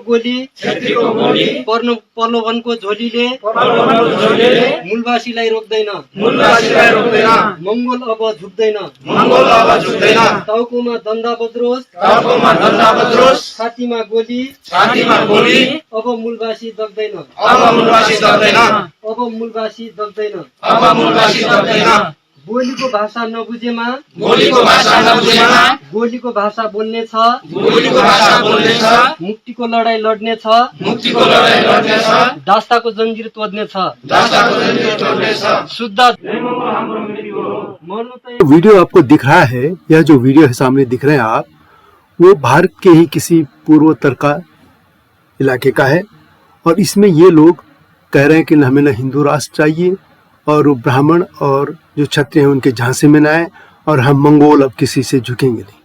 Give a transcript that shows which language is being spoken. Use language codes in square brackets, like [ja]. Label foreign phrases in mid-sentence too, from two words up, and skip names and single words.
[ne] गोली, प्रलोभनको झोलीले मूलवासीलाई रोक्दैन, मंगोल अब झुक्दैन, टाउकोमा दण्डा बज्रोस्, छातीमा गोली, अब मूलवासी दग्दैन, अब मूलवासी दग्दैन। बोलीको भाषा नबुझेमा गोलीको भाषा बोल्ने छ, मुक्तिको लडाई लड्ने छ, दास्ताको जंजीर तोड्ने छ, शुद्ध [hi] वीडियो आपको दिख रहा है, यह जो वीडियो है सामने दिख रहे हैं आप, वो भारत के ही किसी पूर्वोत्तर का इलाके का है। और इसमें ये लोग कह रहे हैं कि हमें न हिंदू राष्ट्र चाहिए, और वो ब्राह्मण और जो क्षत्रिय हैं उनके झांसे में न आए, और हम मंगोल अब किसी से झुकेंगे नहीं।